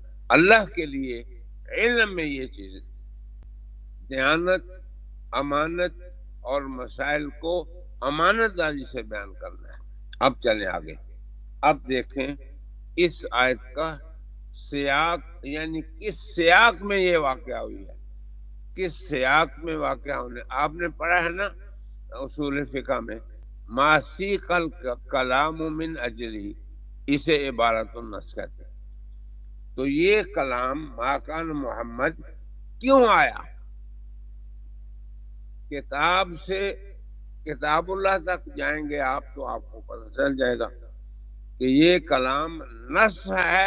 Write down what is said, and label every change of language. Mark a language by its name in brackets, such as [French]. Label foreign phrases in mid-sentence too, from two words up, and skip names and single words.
[Urdu] اللہ کے لیے علم میں یہ چیزیں، دیانت، امانت اور مسائل کو امانت داری سے بیان کرنا ہے۔ اب چلیں آگے، اب دیکھیں اس آیت کا سیاق، یعنی کس سیاق میں یہ واقعہ ہوئی ہے، کس سیاق میں واقعہ ہونے۔ آپ نے پڑھا ہے نا اصول فقہ میں، [Arabic] ما سیق الکلام من اجلی، [Urdu] اسے [Arabic] عبارت النص [Urdu] کہتے ہیں۔ تو یہ کلام [Arabic] ما کان محمد [Urdu] کیوں آیا؟ کتاب سے کتاب اللہ تک جائیں گے آپ تو آپ کو پتہ چل جائے گا کہ یہ کلام نص ہے۔